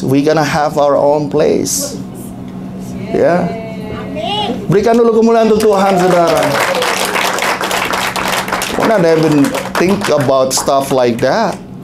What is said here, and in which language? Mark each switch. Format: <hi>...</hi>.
<en>We gonna have our own place.</en> <id>Berikan dulu kemuliaan untuk Tuhan, saudara.</id> <en>We're not even think about stuff like that.</en>